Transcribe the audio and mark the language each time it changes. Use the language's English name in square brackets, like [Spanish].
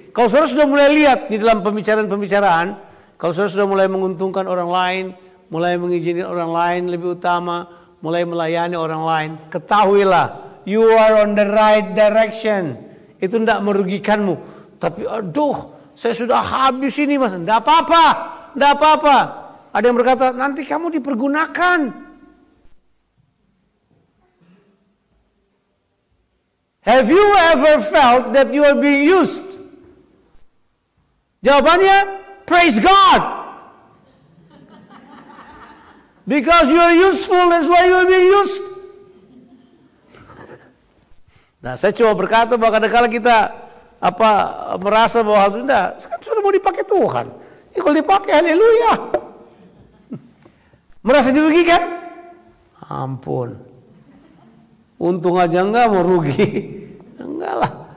[Indonesian] Kalau saudara sudah mulai lihat di dalam pembicaraan, kalau saudara sudah mulai menguntungkan orang lain, mulai mengizinkan orang lain lebih utama, mulai melayani orang lain, ketahuilah, [English] you are on the right direction. [Indonesian] Itu tidak merugikanmu. Tapi aduh, saya sudah habis ini mas. Tidak apa-apa. Ada yang berkata, nanti kamu dipergunakan. [English] Have you ever felt that you are being used? [Indonesian] Jawabannya, [English] praise God. Because you are useful, that's why you are being used. [Indonesian] Nah, saya cuma berkata bahwa kadang-kadang kita merasa bahwa hal itu sudah mau dipakai Tuhan. Ya, kalau dipakai, haleluya. Merasa dirugikan? Ampun. Untung aja enggak mau rugi. Enggak lah.